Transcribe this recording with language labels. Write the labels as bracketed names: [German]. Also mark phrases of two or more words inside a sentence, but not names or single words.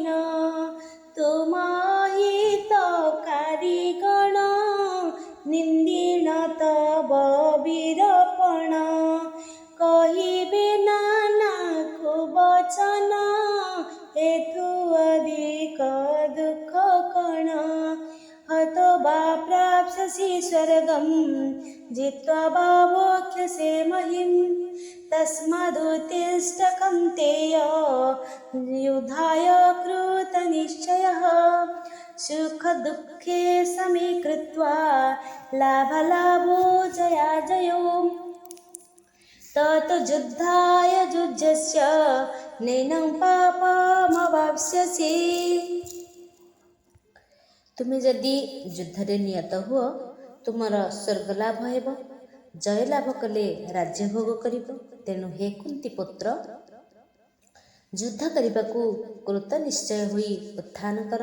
[Odia] ତୁମ ହିତକାରୀ ଗଣ ନିନ୍ଦିଣ ତବ ବୀରପଣ। କହିବେ ନାନା କୁବଚନ ଏଥୁ ଅଧିକ ଦୁଃଖ କଣ। [Sanskrit] हतो वा प्राप्स्यसि स्वर्गं जित्वा वा भोक्ष्यसे महीम्। तस्मादुत्तिष्ठ कौन्तेय युद्धाय कृतनिश्चयः। सुखदुःखे समीकृत्वा लाभालाभो जयाजयो। ततो युद्धाय युज्यस्य नैनं पापमवाप्स्यसि। [Odia] ତୁମେ ଯଦି ଯୁଦ୍ଧରେ ନିୟତ ହୁଅ, ତୁମର ସ୍ୱର୍ଗ ଲାଭ ହେବ। ଜୟ ଲାଭ କଲେ ରାଜ୍ୟ ଭୋଗ କରିବ। ତେଣୁ ହେ କୁନ୍ତୀ ପୁତ୍ର, ଯୁଦ୍ଧ କରିବାକୁ କୃତ ନିଶ୍ଚୟ ହୋଇ ଉତ୍ଥାନ କର।